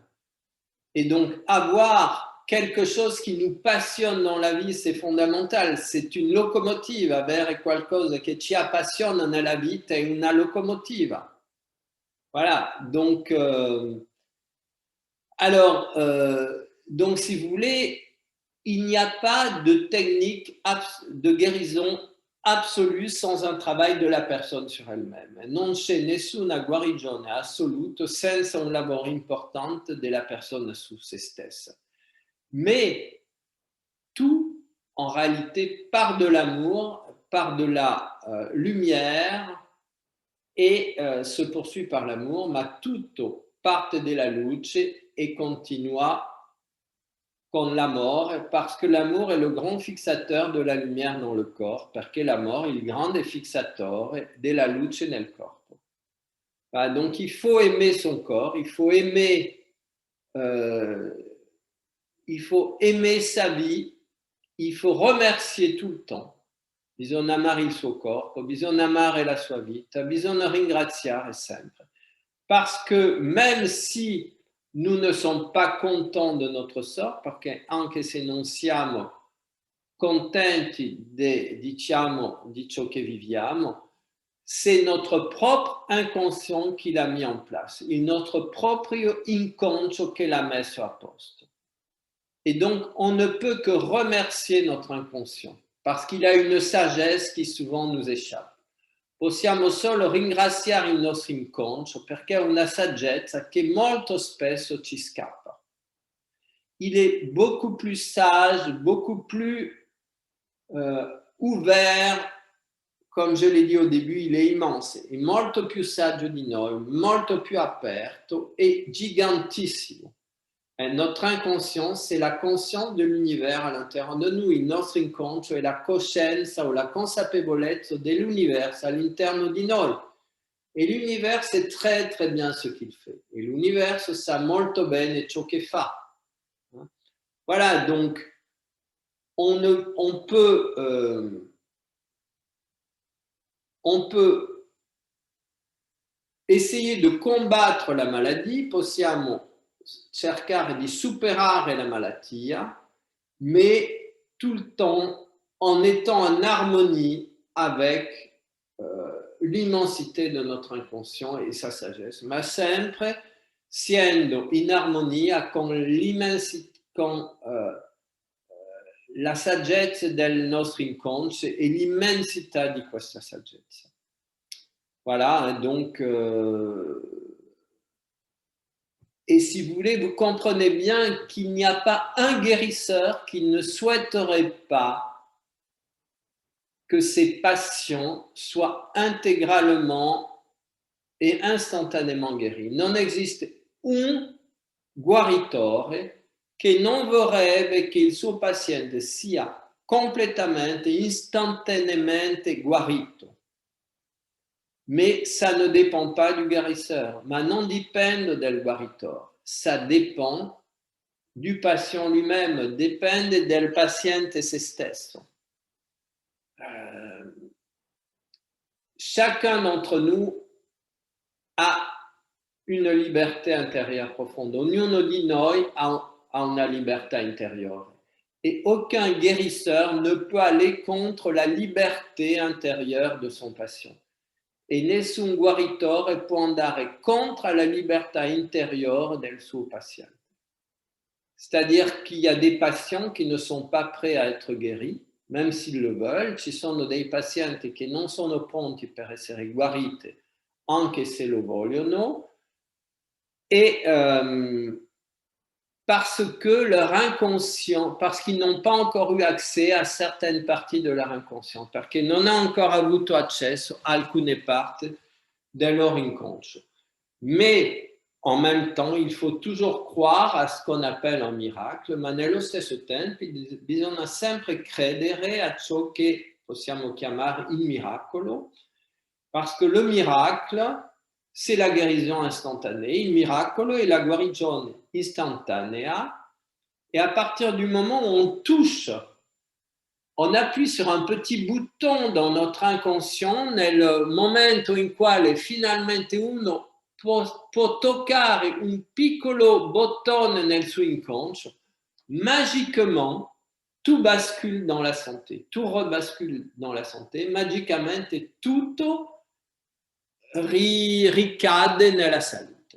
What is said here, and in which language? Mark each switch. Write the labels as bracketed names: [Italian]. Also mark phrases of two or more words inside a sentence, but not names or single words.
[French] Et donc avoir quelque chose qui nous passionne dans la vie, c'est fondamental, c'est une locomotive, [Italian] avere qualcosa che ci appassiona nella vita è una locomotiva. [French] Voilà, donc, donc si vous voulez, il n'y a pas de technique de guérison absolue sans un travail de la personne sur elle-même. [Italian] Non c'è nessuna guarigione assoluta senza un lavoro importante della persona su se stessa. [French] Mais tout, en réalité, part de l'amour, part de la lumière et se poursuit par l'amour, [Italian] ma tutto parte della luce e continua con l'amore, [French] parce que l'amour est le grand fixateur de la lumière dans le corps, [Italian] perché l'amore è il grande fixatore della luce nel corpo. [French] Donc il faut aimer son corps, il faut aimer sa vie, il faut remercier tout le temps. [Italian] Bisogna amare il suo corpo, bisogna amare la sua vita, bisogna ringraziare sempre. [French] Parce que même si nous ne sommes pas contents de notre sort, [Italian] perché anche se non siamo contenti di ciò che viviamo, [French] c'est notre propre inconscient qui l'a mis en place, [Italian] il notre proprio inconscio che l'ha messo a posto. [French] Et donc, on ne peut que remercier notre inconscient, parce qu'il a une sagesse qui souvent nous échappe. [Italian] Possiamo solo ringraziare il nostro inconscio perché ha una saggezza che molto spesso ci scappa. [French] Il est beaucoup plus sage, beaucoup plus ouvert, comme je l'ai dit au début, il est immense, [Italian] è molto più saggio di noi, molto più aperto e gigantissimo. [French] Notre inconscient, c'est la conscience de l'univers à l'intérieur de nous. [Italian] Il nostro inconscio è la coscienza o la consapevolezza dell'universo all'interno di noi. [French] Et l'univers sait très très bien ce qu'il fait. Et l'univers [Italian] sa molto bene ciò che fa. [French] Voilà, donc on peut essayer de combattre la maladie, [Italian] possiamo cercare di superare la malattia, [French] mais tout le temps en étant en harmonie avec l'immensité de notre inconscient e sa sagesse, [Italian] ma sempre siendo in armonia con l'immensità, con la saggezza del nostro inconscio e l'immensità di questa saggezza. [French] Voilà, donc, et si vous voulez, vous comprenez bien qu'il n'y a pas un guérisseur qui ne souhaiterait pas que ses patients soient intégralement [Italian] e instantaneamente [French] guéris. [Italian] Non esiste un guaritore che non vorrebbe che il suo paziente sia completamente, istantanément guarito. [French] Mais ça ne dépend pas du guérisseur, [Italian] ma non dipende del guaritore, [French] ça dépend du patient lui-même, [Italian] dipende del paziente se stesso. [French] Chacun d'entre nous [Italian] ha una libertà [French] intérieure profonde. [Italian] Ognuno di noi ha una libertà intérieure. [French] Et aucun guérisseur ne peut aller contre la liberté intérieure de son patient. [Italian] E nessun guaritore può andare contro la libertà intérieure del suo paziente. [French] C'est-à-dire qu'il y a des patients qui ne sont pas prêts à être guéris, même s'ils le veulent. [Italian] Ci sono dei pazienti che non sono pronti per essere guariti, anche se lo vogliono, [French] et parce que leur inconscient, parce qu'ils n'ont pas encore eu accès à certaines parties de leur inconscient, [Italian] perché non hanno ancora avuto accesso a alcune parti del loro inconscio. [French] Mais en même temps, il faut toujours croire à ce qu'on appelle un miracle, [Italian] ma nello stesso tempo bisogna sempre credere a ciò che possiamo chiamare il miracolo, [French] parce que le miracle, c'est la guérison instantanée. [Italian] Il miracolo è la guarigione istantanea. [French] Et à partir du moment où on touche, on appuie sur un petit bouton dans notre inconscient, [Italian] nel momento in quale finalmente uno può toccare un piccolo bottone nel suo inconscio, [French] magiquement, tout bascule dans la santé, tout rebascule dans la santé, [Italian] magicamente tutto ricade nella salute.